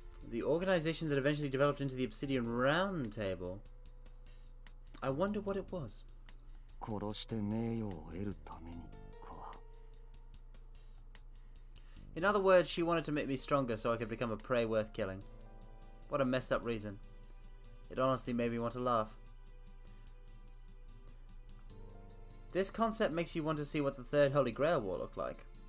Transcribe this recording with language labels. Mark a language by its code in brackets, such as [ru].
[en] The organization that eventually developed into the Obsidian Round Table. I wonder what it was. [ja] 殺して名誉を得るためにか。 [en] In other words, she wanted to make me stronger so I could become a prey worth killing. What a messed up reason. It honestly made me want to laugh. This concept makes you want to see what the Third Holy Grail War looked like.